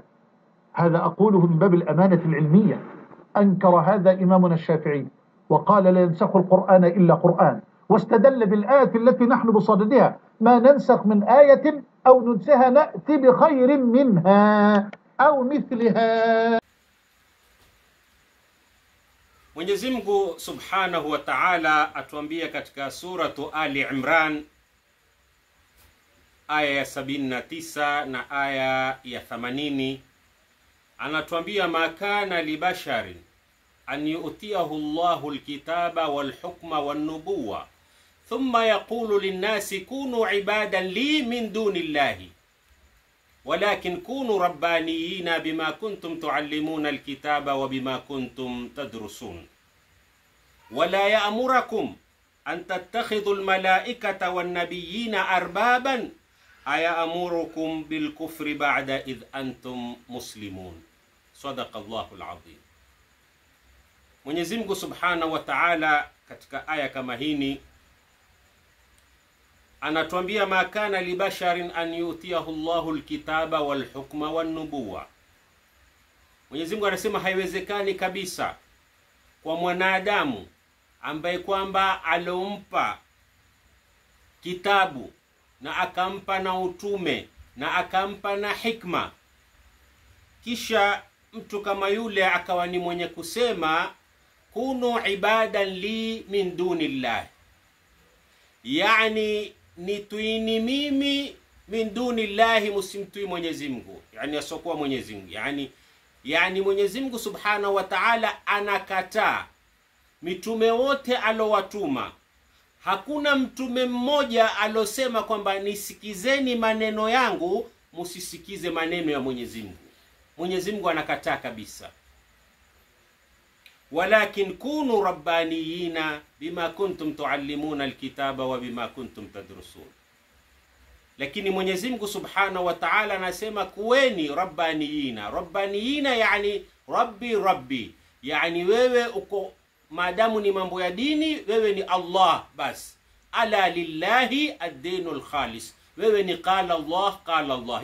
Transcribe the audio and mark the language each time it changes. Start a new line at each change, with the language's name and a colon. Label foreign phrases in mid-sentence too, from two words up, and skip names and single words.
Arabic: هذا أقوله من باب الأمانة العلمية. أنكر هذا إمامنا الشافعي وقال: لا ينسخ القرآن إلا قرآن، واستدل بالآية التي نحن بصددها: ما ننسخ من آية أو ننسها نأتي بخير منها أو مثلها.
Swahili: Mwenyezi Mungu
Arabic: سبحانه وتعالى
Swahili: atuambia katika suratu Ali Imran aya ya 79 na aya ya 80, anatuambia:
Arabic: ما كان لبشر أن يؤتيه الله الكتاب والحكم والنبوة ثم يقول للناس كونوا عبادا لي من دون الله ولكن كونوا ربانيين بما كنتم تعلمون الكتاب وبما كنتم تدرسون ولا يأمركم أن تتخذوا الملائكة والنبيين أربابا أيأمركم بالكفر بعد إذ أنتم مسلمون. صدق الله العظيم.
Swahili: Mwenyezi Mungu
Arabic: سبحانه وتعالى
Swahili: katika aya kama hini anatuambia:
Arabic: ما كان لبشر أن يؤتيه الله الكتاب والحكم والنبوة.
Swahili: Mwenyezi Mungu anasema haiwezekani kabisa kwa mwanadamu ambaye kwamba alompa kitabu na akampa na utume na akampa na hikma, kisha mtu kama yule akawa ni mwenye kusema
Arabic: كونوا عبادا لي من دون الله,
Swahili: yani nituini mimi
Arabic: من دون الله,
Swahili: musimtui Mwenyezi Mungu, yani asokuwa Mwenyezi Mungu. Yani Mwenyezi Mungu
Arabic: سبحانه وتعالى
Swahili: anakataa mitume wote alowatuma. Hakuna mtume mmoja alosema kwamba nisikizeni maneno yangu, musisikize maneno ya Mwenyezi Mungu. Mwenyezi Mungu anakataa kabisa.
Arabic: ولكن كونوا ربانيين بما كنتم تعلمون الكتاب وبما كنتم تدرسون.
Swahili: Lakini Mwenyezi Mungu
Arabic: سبحانه وتعالى
Swahili: anasema kuweni rabbaniyina. Rabbaniyina yani rabbi, yani wewe uko, maadamu ni mambo ya dini, wewe ni Allah bas.
Arabic: ألا لله الدين الخالص,
Swahili: wewe ni
Arabic: قال الله.